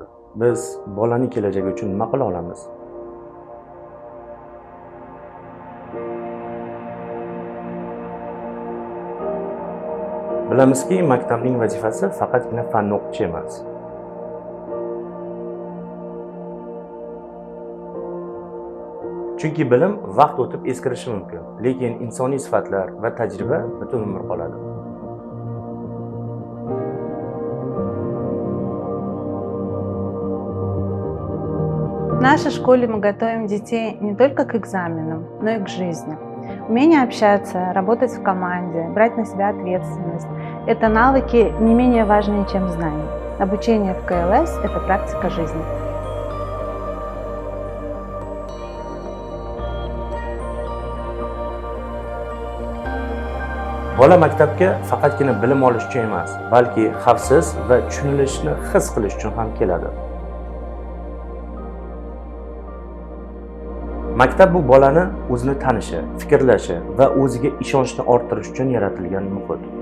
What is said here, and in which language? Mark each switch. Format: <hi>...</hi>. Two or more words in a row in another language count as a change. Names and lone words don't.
<uz>Biz bolaning kelajagi uchun nima qila olamiz? Bilamizki, maktabning vazifasi faqatgina fanni o'qitish emas. Chunki bilim vaqt o'tib eskirishi mumkin, lekin insoniy sifatlar va tajriba butun umr qoladi.</uz> <ru>В нашей школе мы готовим детей не только к экзаменам, но и к жизни. Умение общаться, работать в команде, брать на себя ответственность – это навыки не менее важные, чем знания. Обучение в КЛС – это практика жизни.</ru> <uz>Bola maktabga faqatgina bilim olish uchun emas, balki xavfsiz va tushunilishni his qilish uchun ham keladi. Maktab bu bolani o'zini tanishi, fikrlashi va o'ziga ishonchni orttirish uchun yaratilgan muhit.</uz>